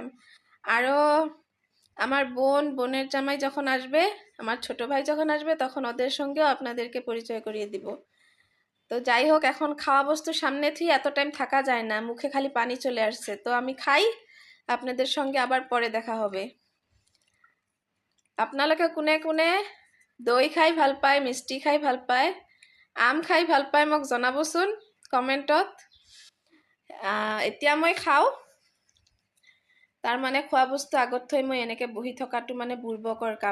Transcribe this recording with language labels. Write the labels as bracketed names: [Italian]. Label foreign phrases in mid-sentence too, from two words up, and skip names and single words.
[Bangla] আরও আমার বোনের জামাই যখন আসবে, আমার ছোট ভাই যখন আসবে, তখন ওদের সঙ্গেও আপনাদেরকে পরিচয় করিয়ে দিব। তো যাই হোক, এখন খাওয়া বস্তু সামনে থেকে এত টাইম থাকা যায় না, মুখে খালি পানি চলে আসছে, তো আমি খাই, আপনাদের সঙ্গে আবার পরে দেখা হবে। [Assamese] আপোনালোকে কোনে কোনে দৈ খাই ভাল পায়, মিষ্টি খাই ভাল পায়, আম খাই ভাল পায় মোক জনাবচোন কমেণ্টত। এতিয়া মই খাওঁ, তাৰ মানে খোৱা বস্তু আগত থৈ মই এনেকে বহি থকাটো মানে বুৰ্বকৰ কাম।